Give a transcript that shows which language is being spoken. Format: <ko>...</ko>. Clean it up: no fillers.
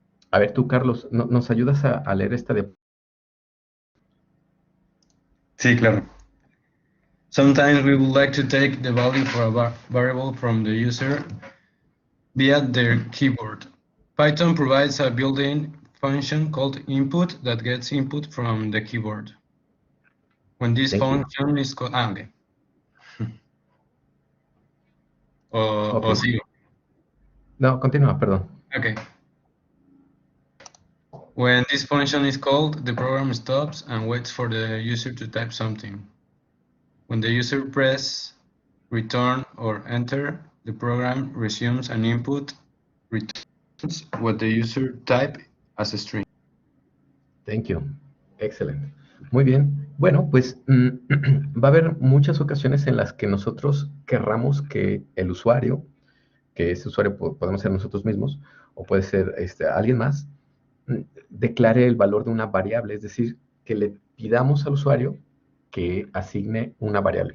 <es>A ver tú, Carlos, ¿nos ayudas a leer esta de... Sí, claro.</es> <en>Sometimes we would like to take the value for a variable from the user via their keyboard. Python provides a built-in function called input that gets input from the keyboard. When this Thank you. function is called... okay. Ok.</en> <es>O sigo. No, continúa, perdón.</es> <en>Okay. When this function is called, the program stops and waits for the user to type something. When the user presses return or enter, the program resumes an input, returns what the user typed as a string. Thank you.</en> <es>Excelente. Muy bien. Bueno, pues va a haber muchas ocasiones en las que nosotros querramos que el usuario, que ese usuario podemos ser nosotros mismos, o puede ser alguien más, declare el valor de una variable, es decir, que le pidamos al usuario que asigne una variable.</es>